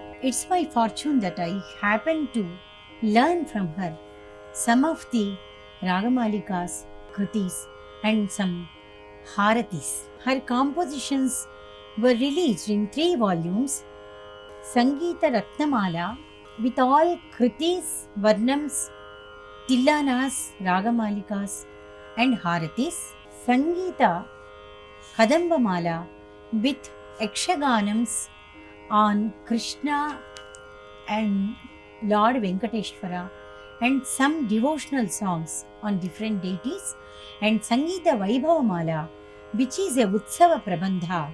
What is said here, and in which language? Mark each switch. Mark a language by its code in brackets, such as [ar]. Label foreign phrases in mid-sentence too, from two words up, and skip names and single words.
[en] It's my fortune that I happened to learn from her some of the ragamalikas, kritis, and some haratis. Her compositions were released in 3 volumes: Sangeeta Ratnamala with all kritis, varnams, tillanas, ragamalikas, and haratis; Sangeeta Kadambamala with Yakshaganams on Krishna and Lord Venkateshwara, and some devotional songs on different deities; and Sangeeta Vaibhavamala, which is a Utsava Prabandha.